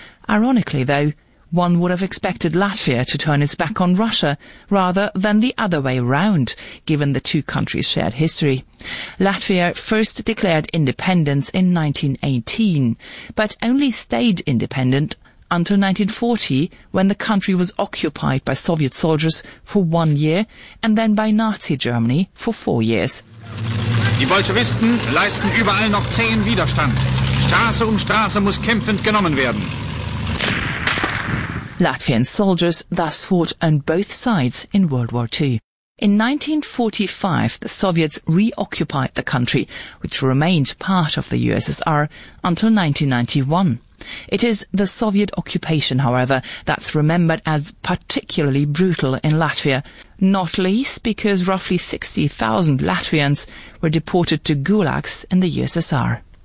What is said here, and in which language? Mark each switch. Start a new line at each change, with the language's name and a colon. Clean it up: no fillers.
English: Ironically, though, one would have expected Latvia to turn its back on Russia rather than the other way round, given the two countries' shared history. Latvia first declared independence in 1918, but only stayed independent until 1940, when the country was occupied by Soviet soldiers for 1 year and then by Nazi Germany for 4 years.
German: Die Bolschewisten leisten überall noch zähen Widerstand. Straße um Straße muss kämpfend genommen werden.
English: Latvian soldiers thus fought on both sides in World War II. In 1945, the Soviets reoccupied the country, which remained part of the USSR, until 1991. It is the Soviet occupation, however, that's remembered as particularly brutal in Latvia, not least because roughly 60,000 Latvians were deported to gulags in the USSR.